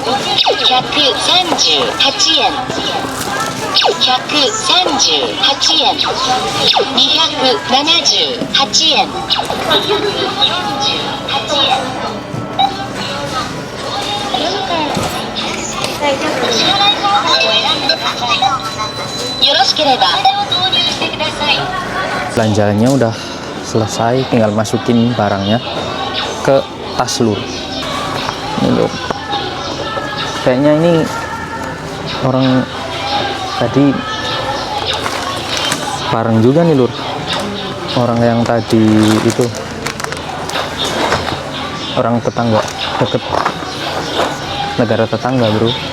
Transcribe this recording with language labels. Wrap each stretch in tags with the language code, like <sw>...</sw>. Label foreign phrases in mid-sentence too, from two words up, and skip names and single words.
<ja>138 yen 138 yen 278 yen よろしければ購入してください。</ja> <id>Belanjaannya udah selesai, tinggal masukin barangnya ke tas lur. Ini lur, kayaknya ini orang tadi bareng juga nih lur, orang yang tadi itu, orang tetangga, deket negara tetangga bro.</id>